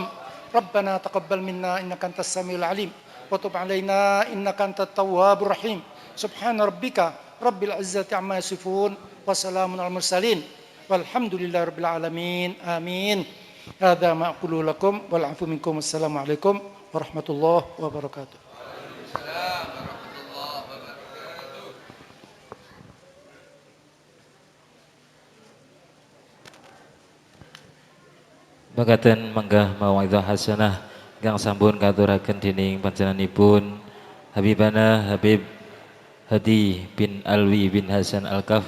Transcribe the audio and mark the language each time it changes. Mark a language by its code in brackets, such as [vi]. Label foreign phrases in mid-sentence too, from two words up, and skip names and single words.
[ar] ربنا تقبل منا إنك أنت السميع العليم، وتب علينا إنك أنت التواب الرحيم. سبحان ربك رب العزة عما يصفون وسلام على المرسلين والحمد لله رب العالمين. آمين. هذا ما أقول لكم والعفو منكم. والسلام عليكم ورحمة الله وبركاته. [jv] Makaten menggah [ar] موعظة حسنة [jv] kang sampun katuraken dening panjenenganipun Habibana Habib Hadi bin Alwi bin Hasan Al-Kaf.